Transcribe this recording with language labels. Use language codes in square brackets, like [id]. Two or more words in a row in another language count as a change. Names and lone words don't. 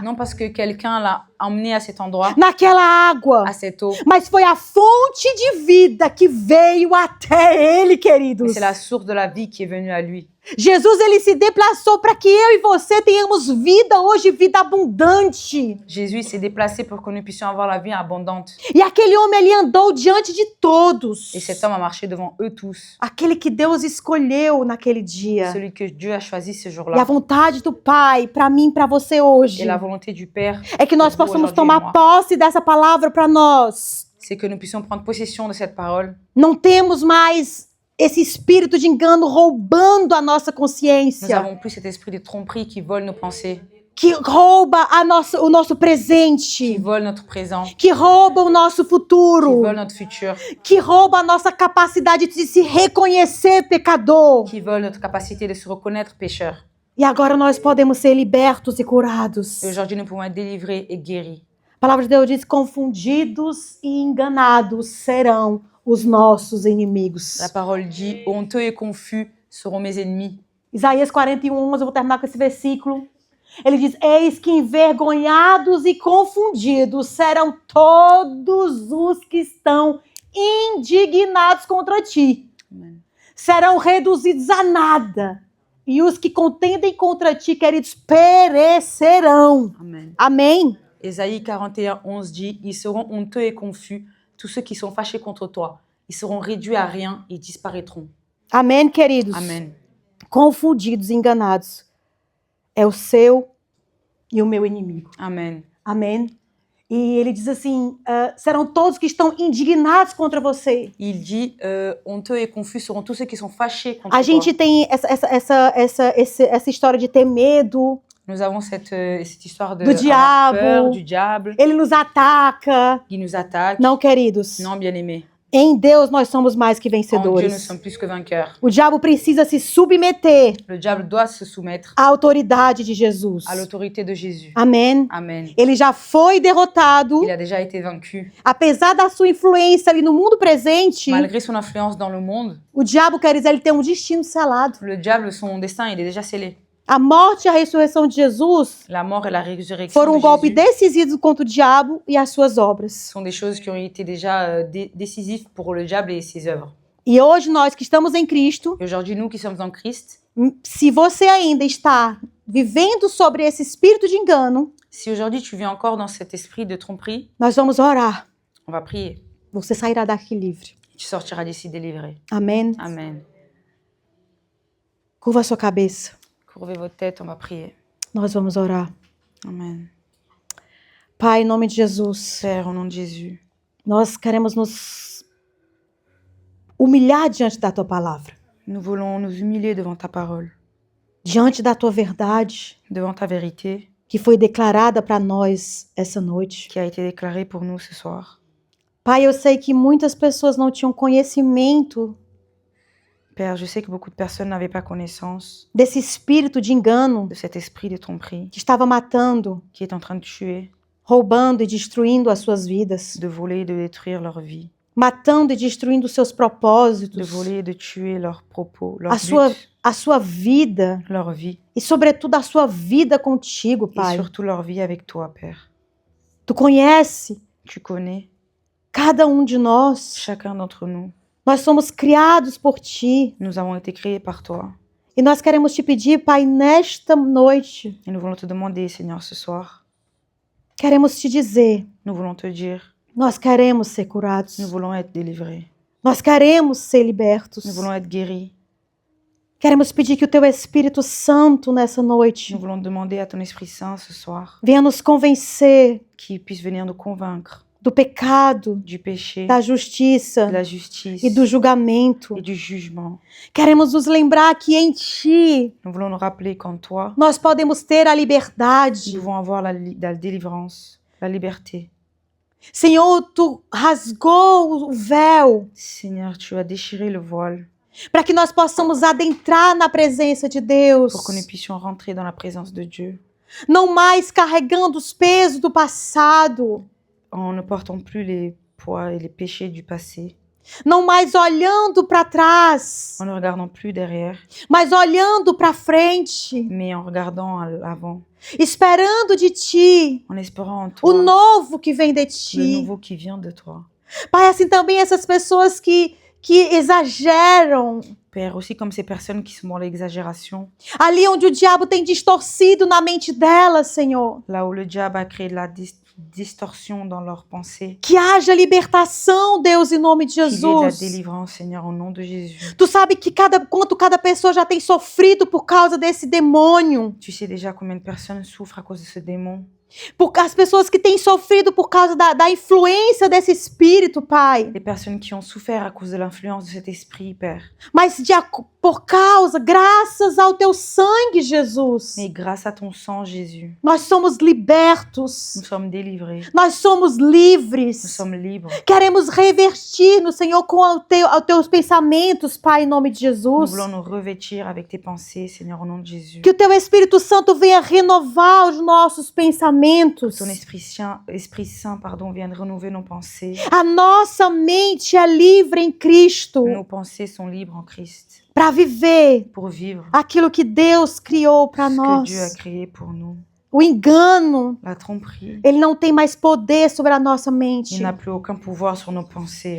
[fr] Non parce que quelqu'un l'a emmené à cet endroit, [pt] naquela água. [fr] à cette eau. [pt] Mas foi a fonte de vida que veio até ele, [fr] Et [pt] queridos. [fr] c'est la source de la vie qui est venue à lui. [pt] Jesus, ele se desplaçou para que eu e você tenhamos vida hoje, vida abundante. [fr] Jésus s'est déplacé pour que nous puissions avoir la vie abondante. [pt] E aquele homem, ele andou diante de todos. [fr] Et cet homme a marché devant eux tous. [pt] Aquele que Deus escolheu naquele dia. [fr] Celui que Dieu a choisi ce [pt] E a [fr] jour-là. [pt] vontade do Pai, para mim, para você hoje, [fr] Et la volonté du Père, [pt] é que nós [fr] pour vous [pt] possamos [fr] aujourd'hui et [pt] tomar [fr] moi, [pt] posse dessa palavra para nós. [fr] c'est que nous puissions prendre possession de cette parole. [pt] Não temos mais esse espírito de engano roubando a nossa [fr] Nous [pt] consciência, [fr] n'avons plus cet esprit de tromperie qui vole nos pensées, [pt] que rouba o nosso [fr] qui [pt] presente, [fr] vole notre présent, [pt] que rouba o nosso [fr] qui [pt] futuro, [fr] vole notre futur, [pt] que rouba a nossa capacidade de se reconhecer pecador. [fr] qui vole notre capacité de se reconnaître pécheur. [pt] E agora nós podemos ser libertos e curados. [fr] Et aujourd'hui, nous pouvons être délivrés et guéris. [pt] A palavra de Deus diz: confundidos e enganados serão os nossos inimigos. [fr] La parole dit, honteux et confus seront mes ennemis. [pt] Isaías 41:11, eu vou terminar com esse versículo. Ele diz: eis que envergonhados e confundidos serão todos os que estão indignados contra ti. [fr] Amen. [pt] Serão reduzidos a nada E os que contendem contra ti, queridos, perecerão. [fr] Amen. [pt] Amém? [fr] Ésaïe 41, 11 dit, ils seront honteux et confus, tous ceux qui sont fâchés contre toi. Ils seront réduits à rien et disparaîtront. [pt] Amém, queridos? [fr] Amen. [pt] Confundidos, enganados. É o seu e o meu inimigo. [fr] Amen. [pt] Amém? E ele diz assim, serão todos que estão indignados contra você. [fr] Il dit, honteux et confus seront tous ceux qui sont fâchés contre [pt] A [fr] toi. [pt] gente tem essa história de ter medo. [fr] Nous avons cette histoire de [pt] Do [fr] avoir [pt] diabo. [fr] peur du diable [pt] Ele nos ataca. [fr] qui nous attaque. [pt] Não, queridos. [fr] Non, bien-aimés. [pt] Em Deus nós somos mais que [fr] En Dieu, nous [pt] vencedores. [fr] sommes plus que vainqueurs. [pt] O diabo precisa se submeter [fr] Le diable doit se soumettre [pt] à autoridade de Jesus. [fr] à l'autorité de Jésus. [pt] Amém? [fr] Amen. [pt] Ele já foi derrotado. [fr] Il a déjà été vaincu. [pt] Apesar da sua influência ali no mundo presente, [fr] Malgré son influence dans le monde, [pt] o diabo, quer dizer, ele tem um destino selado. [fr] le diable, son destin, il est déjà scellé. [pt] A morte e a ressurreição de Jesus [fr] La mort et la résurrection [pt] foram um [fr] de [pt] golpe [fr] Jésus [pt] decisivo contra o diabo e as suas obras. [fr] sont des choses qui ont été déjà décisives pour le diable et ses œuvres. [pt] E hoje nós que estamos em Cristo, [fr] Et aujourd'hui, nous qui sommes en Christ, [pt] se você ainda está vivendo sobre esse espírito de engano, [fr] si aujourd'hui tu vis encore dans cet esprit de tromperie, [pt] nós vamos orar. [fr] on va prier. [pt] Você sairá daqui livre. [fr] Tu sortiras d'ici délivré. [pt] Amém? [fr] Amen. [pt] Curva a sua cabeça. [fr] Courbez votre tête, on va prier. [pt] Nós vamos orar. [fr] Amen. [pt] Pai, em nome de Jesus, [fr] Père, au nom de Jésus, [pt] nós queremos nos humilhar diante da Tua palavra, [fr] nous voulons nous humilier devant ta parole, [pt] diante da Tua verdade, [fr] devant ta vérité [pt] que foi declarada para nós essa noite. [fr] qui a été déclarée pour nous ce soir. [pt] Pai, eu sei que muitas pessoas não tinham conhecimento [fr] Père, je sais que beaucoup de personnes n'avaient pas connaissance [pt] desse espírito de engano [fr] de cet esprit de tromperie [pt] que estava matando, [fr] qui est en train de tuer, [pt] roubando e destruindo as suas vidas, [fr] de voler et de détruire leur vie, [pt] matando e destruindo os seus [fr] de [pt] propósitos, [fr] voler et de tuer leurs propos, [pt] a [fr] leur [pt] sua, [fr] but, [pt] a sua vida [fr] leur vie [pt] e, sobretudo, a sua vida contigo, [fr] et [pt] Pai. [fr] surtout leur vie avec toi, Père. [pt] Tu conhece [fr] Tu connais [pt] cada de nós. [fr] chacun d'entre nous. [pt] Nós somos criados por Ti. [fr] Nous avons été créés par toi [pt] E nós queremos Te pedir, Pai, nesta noite, [fr] et nous voulons te demander, Seigneur, ce soir, [pt] queremos Te dizer, [fr] nous voulons te dire, [pt] nós queremos ser curados. [fr] nous voulons être délivrés, [pt] Nós queremos ser libertos. [fr] nous voulons être guéris, [pt] Queremos pedir que o Teu Espírito Santo, nessa noite, [fr] nous voulons demander à ton Esprit Saint ce soir [pt] venha nos convencer [fr] qu'il puisse venir nous convaincre [pt] do pecado, [fr] du péché, [pt] da [fr] de [pt] justiça [fr] la justice [pt] e do julgamento. [fr] et du jugement. [pt] Queremos nos lembrar que em Ti [fr] Nous voulons nous rappeler qu'en toi, [pt] nós podemos ter a liberdade. [fr] nous pouvons avoir la délivrance, la liberté. [pt] Senhor, Tu rasgou o véu [fr] Seigneur, tu as déchiré le voile [pt] para que nós possamos adentrar na presença de Deus. [fr] pour que nous puissions rentrer dans la présence de Dieu, [pt] Não mais carregando os pesos do passado. [fr] en ne portant plus les poids et les péchés du passé, [pt] Não mais olhando para trás, [fr] en ne regardant plus derrière, [pt] mas olhando para frente. [fr] mais en regardant à l'avant, [pt] Esperando de Ti [fr] en espérant en [pt] o [fr] toi [pt] novo que vem de [fr] le [pt] Ti. [fr] nouveau qui vient de toi. [pt] Pai, assim também essas pessoas que exageram. [fr] Père, aussi comme ces personnes qui sont dans l'exagération, [pt] Ali onde o diabo tem distorcido na mente delas, Senhor. [fr] là où le diable a créé de la distorsion dans leurs pensées, [pt] Que haja libertação, Deus, em nome de [fr] qu'il y ait de la [pt] Jesus. [fr] délivrance, Seigneur, au nom de Jésus. [pt] Tu sabe que quanto cada pessoa já tem sofrido por causa desse demônio. [fr] Tu sais déjà combien de personnes souffrent à cause de ce démon. [pt] As pessoas que têm sofrido por causa da influência desse espírito, Pai. [fr] Les personnes qui ont souffert à cause de l'influence de cet esprit, Père. [pt] Mas graças ao Teu sangue, Jesus, [fr] Mais grâce à ton sang, Jésus, [pt] nós somos libertos. [fr] nous sommes délivrés. [pt] Nós somos [fr] Nous [pt] livres. [fr] sommes libres. [pt] Queremos revertir no Senhor com os teus pensamentos, Pai, em nome de [fr] Nous [pt] Jesus. [fr] voulons nous revêtir avec tes pensées, Seigneur, au nom de Jésus. [pt] Que o Teu Espírito Santo venha renovar os nossos pensamentos. [fr] Ton Esprit Saint, vienne renouveler nos pensées. [pt] A nossa mente é livre em Cristo [fr] Nos pensées sont libres en Christ [pt] para viver [fr] pour vivre [pt] aquilo que Deus criou para [fr] ce que [pt] nós. [fr] Dieu a créé pour nous. [pt] O engano, [fr] la tromperie, [pt] ele não tem mais poder sobre a nossa [fr] il [pt] mente. [fr] n'a plus aucun pouvoir sur nos pensées.